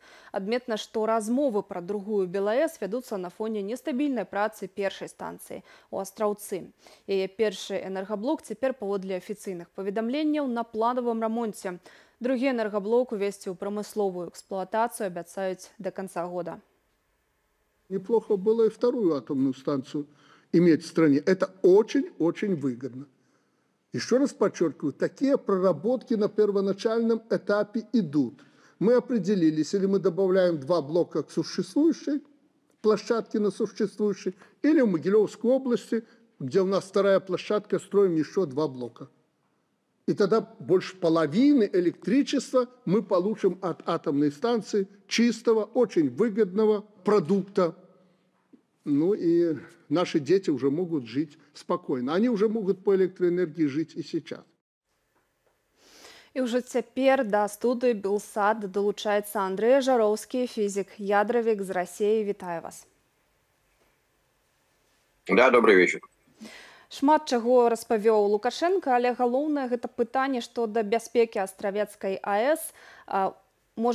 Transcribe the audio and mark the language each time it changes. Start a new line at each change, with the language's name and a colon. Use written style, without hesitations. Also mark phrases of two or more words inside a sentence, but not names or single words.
Belarusian: Адметна, што размовы пра другую БелАЭС вядуцца на фоне нестабільнай працы першай станцыі ў Астраўцы. Яе першы энергаблок цяпер паводле афіцыйных паведамленняў на планавым рамонце. Другі энергаблок увесці ў прамысловую эксплуатацыю абяцаюць да канца года.
Russian: Неплохо было и вторую атомную станцию иметь в стране. Это очень-очень выгодно. Еще раз подчеркиваю, такие проработки на первоначальном этапе идут. Мы определились, или мы добавляем 2 блока к существующей площадке на существующей, или в Могилевской области, где у нас вторая площадка, строим еще 2 блока. И тогда больше половины электричества мы получим от атомной станции чистого, очень выгодного продукта. Ну и наши дети уже могут жить спокойно. Они уже могут по электроэнергии жить и сейчас.
Belarusian: І вже цяпер да студыі Белсат долучаецца Андрэй Жароўскі, фізік, ядравік з Расіі. Вітаю вас.
Russian: Да, добрый вечер.
Belarusian: Шмат чаго распавёў Лукашенко, але галоўнае гэта пытанне што да бяспекі Астравецкай АЭС, можа